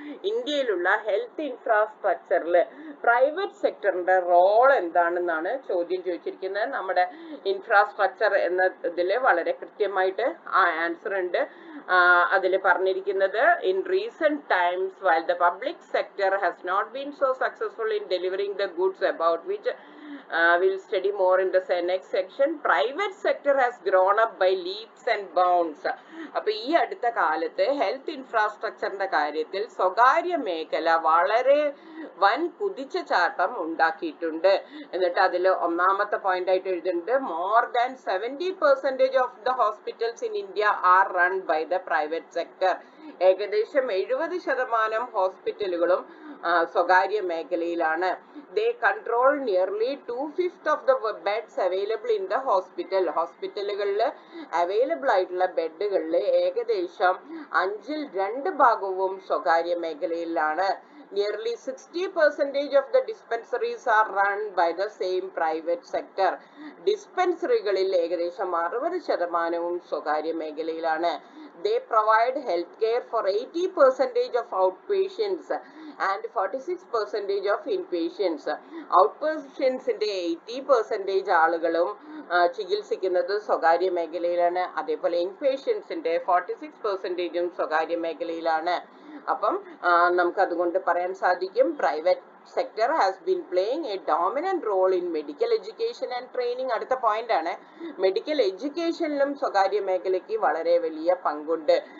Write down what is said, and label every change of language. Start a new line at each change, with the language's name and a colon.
Malayalam: ഇന്ത്യയിലുള്ള health ഇൻഫ്രാസ്ട്രക്ചറിൽ private സെക്ടറിന്റെ role എന്താണെന്നാണ് ചോദ്യം ചോദിച്ചിരിക്കുന്നത്. നമ്മുടെ ഇൻഫ്രാസ്ട്രക്ചർ എന്ന ഇതിൽ വളരെ കൃത്യമായിട്ട് ആ ആൻസർ ഉണ്ട്. അതിൽ പറഞ്ഞിരിക്കുന്നത്,
English: In recent times while the public sector has not been so successful in delivering the goods about which We'll study more in the next section. Private sector has grown up by leaps and bounds.
Malayalam: അപ്പൊ ഈ അടുത്ത കാലത്ത് health ഇൻഫ്രാസ്ട്രക്ചറിന്റെ കാര്യത്തിൽ സ്വകാര്യ മേഖല വളരെ വൻ കുതിച്ചുചാട്ടം ഉണ്ടാക്കിയിട്ടുണ്ട്. എന്നിട്ട് അതിൽ ഒന്നാമത്തെ പോയിന്റ് ആയിട്ട് എഴുതുന്നുണ്ട്,
English: more than 70% of the hospitals in India are run by the private sector.
Malayalam: ഏകദേശം 70% ഹോസ്പിറ്റലുകളും സ്വകാര്യ മേഖലയിലാണ്.
English: They control nearly 2/5 of the beds available in the hospital.
Malayalam: ഹോസ്പിറ്റലുകളിൽ അവൈലബിൾ ആയിട്ടുള്ള ബെഡുകളിൽ ഏകദേശം 2/5 സ്വകാര്യ മേഖലയിലാണ്.
English: Nearly 60% of the dispensaries are run by the same private sector.
Malayalam: ഡിസ്പെൻസറികളിൽ ഏകദേശം 60% സ്വകാര്യ മേഖലയിലാണ്.
English: They provide healthcare for 80% of outpatients and 46% of inpatients.
Malayalam: Outpatientsന്റെ 80% ആളുകളും ചികിത്സിക്കുന്നത് സ്വകാര്യ മേഖലയിലാണ്. അതേപോലെ ഇൻപേഷ്യൻസിന്റെ 46% സ്വകാര്യ മേഖലയിലാണ്. അപ്പം നമുക്ക് അതുകൊണ്ട് പറയാൻ സാധിക്കും,
English: Private sector has been playing a dominant role in medical education and training.
Malayalam: അടുത്ത പോയിന്റ് ആണ്, മെഡിക്കൽ എഡ്യൂക്കേഷനിലും സ്വകാര്യ മേഖലയ്ക്ക് വളരെ വലിയ പങ്കുണ്ട്.